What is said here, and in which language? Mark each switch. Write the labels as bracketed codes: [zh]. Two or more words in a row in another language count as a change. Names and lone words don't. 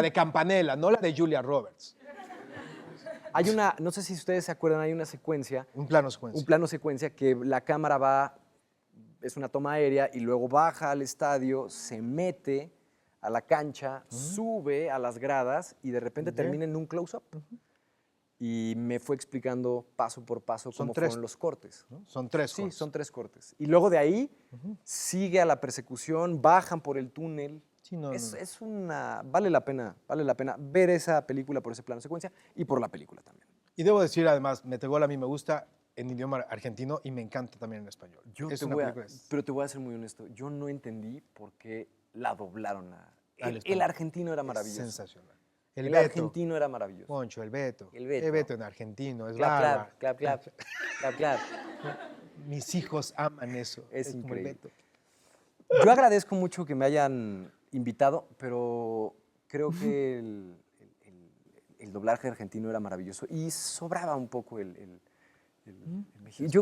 [es] la de Campanella, no la de Julia Roberts. Hay una, no sé si ustedes se acuerdan, hay una secuencia, Un plano secuencia. un plano secuencia que la cámara va, es una toma aérea y luego baja al estadio, se mete a la cancha, sube a las gradas y de repente Ok. termina en un close-up. Y me fue explicando paso por paso Son cómo tres, fueron los cortes. ¿no? Son tres Sí, cortes. son 3 cortes. Y luego de ahí sigue a la persecución, bajan por el túnel. Sí, no, es, no. es una. Vale la pena ver esa película por ese plano secuencia y por la película también. Y debo decir, además, Metegol a mí me gusta en idioma argentino y me encanta también en español. Es una película Pero te voy a ser muy honesto. Yo no entendí por qué la doblaron al el español. argentino era maravilloso. Sensacional. El Beto. argentino era maravilloso. Poncho, el Beto. El Beto. El Beto en argentino, es Clap, barba. clap, clap, clap, clap, clap. Mis hijos aman eso. Es como el increíble. Beto. Yo agradezco mucho que me hayan invitado, pero creo que el doblaje argentino era maravilloso y sobraba un poco el mexicano.